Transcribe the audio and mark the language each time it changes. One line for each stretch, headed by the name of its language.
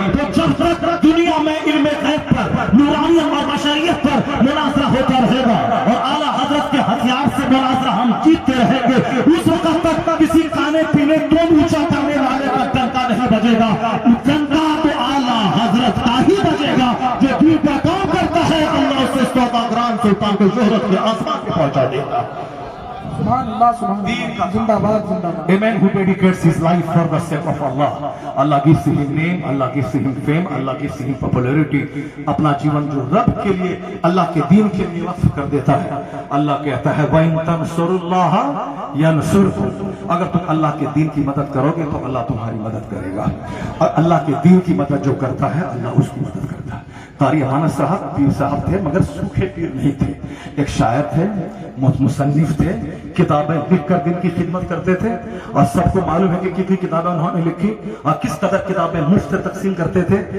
Urdu: تو جب تک دنیا میں علم غیب پر, نورانیت اور بشریت پر مناظرہ ہوتا رہے گا اور اعلیٰ حضرت کے ہتھیار سے مناظرہ ہم جیتتے رہیں گے, اس وقت تک کسی کھانے پینے تو اونچا کرنے والے کا ڈنکا نہیں بجے گا. ڈنکا تو اعلیٰ حضرت کا ہی بجے گا جو دین کا کام کرتا ہے. اللہ اسے سوداگران سلطان کو شہرت کے آسمان پہ پہنچا دے گا. سبحان اللہ, سبحان اللہ, زندہ باد, زندہ باد.
English: A man who dedicates his life for the sake of Allah, Allah gives him name, Allah gives him fame, Allah gives him popularity.
Urdu: اپنا جیون جو رب کے لیے, اللہ کے دین کے لیے وقف کر دیتا ہے, اللہ کہتا ہے
Arabic: وَإِن تَنْصُرُوا اللَّهَ يَنْصُرْكُمْ.
Urdu: اگر تم اللہ کے دین کی مدد کرو گے تو اللہ تمہاری مدد کرے گا, اور اللہ کے دین کی مدد جو کرتا ہے اللہ اس کی مدد کرتا ہے. قاری امانت صاحب پیر صاحب تھے مگر سوکھے پیر نہیں تھے. ایک شاعر تھے, مصنف تھے, کتابیں لکھ کر دن کی خدمت کرتے تھے, اور سب کو معلوم ہے کہ کتنی کتابیں انہوں نے لکھی اور کس قدر کتابیں مفت تقسیم کرتے تھے.